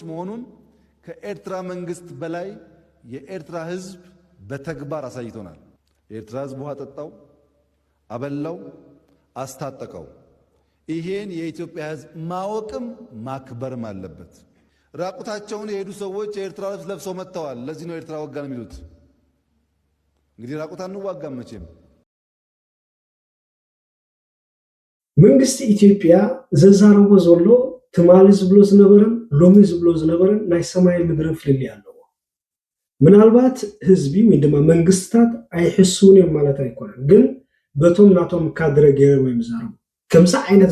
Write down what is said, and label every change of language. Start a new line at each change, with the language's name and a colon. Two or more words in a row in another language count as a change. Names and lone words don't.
Amharic: መሆኑን ከኤርትራ መንግስት በላይ የኤርትራ ህዝብ በተግባር አሳይቶናል። የኤርትራ ህዝብ ውሃ ጠጣው፣ አበላው፣ አስታጠቀው። ይሄን የኢትዮጵያ ህዝብ ማወቅም ማክበርም አለበት። ራቁታቸውን የሄዱ ሰዎች የኤርትራ ልብስ ለብሰው መጥተዋል። ለዚህ ነው ኤርትራ ወጋን የሚሉት። እንግዲህ ራቁት አንዋጋም መቼም።
Tigrinya: መንግስቲ ኢትዮጵያ ዘዛረቦ ዘሎ ትማሊ ዝብሎ ዝነበረን ሎሚ ዝብሎ ዝነበረን ናይ ሰማይ ምድርን ፍልልይ ኣለዎ። ምናልባት ህዝቢ ወይ ድማ መንግስትታት ኣይሕሱን እዮም ማለት ኣይኮነን፣ ግን በቶም ናቶም ካድረ ገይሮም እዮም ዝዛረቡ። ከምዚ ዓይነት